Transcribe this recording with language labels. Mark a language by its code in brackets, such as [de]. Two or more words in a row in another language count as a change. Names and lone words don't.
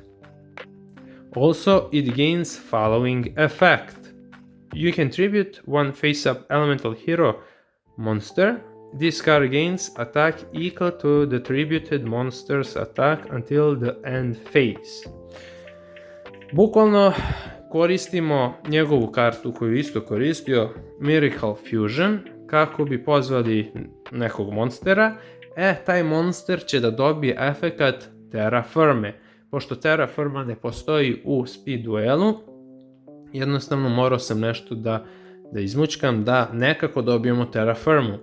[en] Also, it gains following effect. You can tribute one face-up elemental hero monster. This card gains attack equal to the tributed monster's attack until the end phase. [sr] Bukvalno koristimo njegovu kartu koju isto koristio, Miracle Fusion, kako bi pozvali nekog monstera. Taj monster će da dobije efekat Terra-Firme. Pošto Terra-Firma ne postoji u speed duelu, jednostavno morao sam nešto da izmučkam da nekako dobijemo Terra-Firmu.